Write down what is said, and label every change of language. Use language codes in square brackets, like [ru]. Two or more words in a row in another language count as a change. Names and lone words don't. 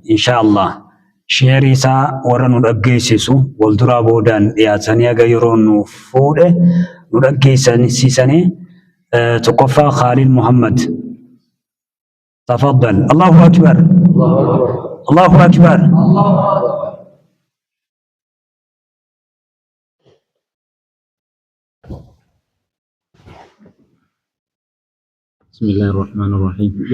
[om] inshaallah sheerii isaa warra nu dhaggeessisu walduraa boodaan dhiyaatanii aga yeroo nu fuudhe nu dhaggeessisanii tokkoffaa Khaalid Muhammad تفضل. [ar] الله أكبر الله أكبر. بسم الله الرحمن الرحيم.